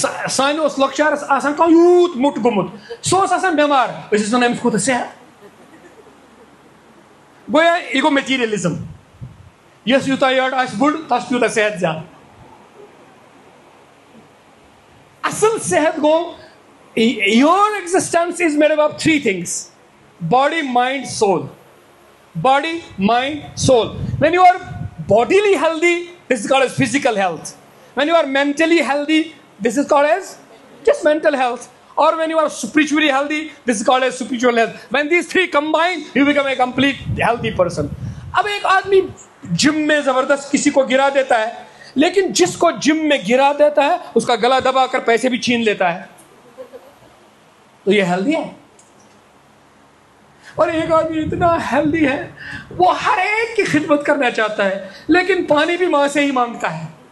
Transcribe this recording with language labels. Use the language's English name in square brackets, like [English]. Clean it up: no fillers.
[Kashmiri] سانہِ اوس لۄکچارس آسان کانٛہہ یوٗت موٚٹ گوٚمُت، سُہ اوس آسان بٮ۪مار، أسۍ ٲسۍ وَنان أمِس کوٗتاہ صحت۔ گویا یہ گوٚو میٹیٖریلِزم، یۄس یوٗتاہ یٔڈ آسہِ بٔڑ تَس تیوٗتاہ صحت زیادٕ۔ اصل صحت گوٚو [English] your existence is made up of 3 things: body, mind, soul. Body, mind, soul. When you are bodily healthy, this is called as physical health. When you are mentally healthy, this is called as just mental health. Or when you are spiritually healthy, this is called as spiritual health. When these 3 combine, you become a complete healthy person. [Urdu] اب ایک آدمی جم میں زبردست کسی کو گرا دیتا ہے، لیکن جس کو جم میں گرا دیتا ہے اس کا گلا دبا کر پیسے بھی چھین لیتا ہے، تو یہ ہیلدی ہے؟ اور ایک آدمی اتنا ہیلدی ہے، وہ ہر ایک کی خدمت کرنا چاہتا ہے، لیکن پانی بھی ماں سے ہی مانگتا ہے،